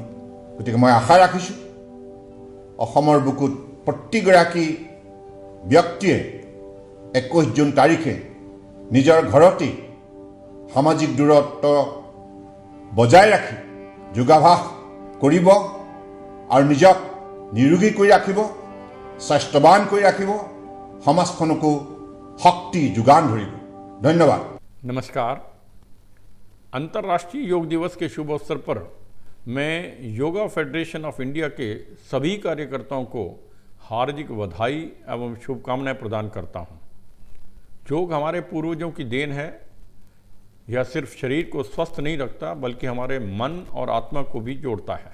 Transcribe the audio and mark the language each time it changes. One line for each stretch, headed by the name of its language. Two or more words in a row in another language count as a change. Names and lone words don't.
Assamese: গতিকে মই আশা ৰাখিছোঁ অসমৰ বুকুত প্ৰতিগৰাকী ব্যক্তিয়ে 21 জুন তাৰিখে নিজৰ ঘৰতেই সামাজিক দূৰত্ব বজাই ৰাখি যোগাভ্যাস কৰিব আৰু নিজক নিৰোগী কৰি ৰাখিব, স্বাস্থ্যৱান কৰি ৰাখিব, সমাজখনকো শক্তি যোগান ধৰিব। ধন্যবাদ।
Hindi: नमस्कार। अंतर्राष्ट्रीय योग दिवस के शुभ अवसर पर मैं योगा फेडरेशन ऑफ इंडिया के सभी कार्यकर्ताओं को हार्दिक बधाई एवं शुभकामनाएं प्रदान करता हूं। योग हमारे पूर्वजों की देन है। यह सिर्फ शरीर को स्वस्थ नहीं रखता बल्कि हमारे मन और आत्मा को भी जोड़ता है।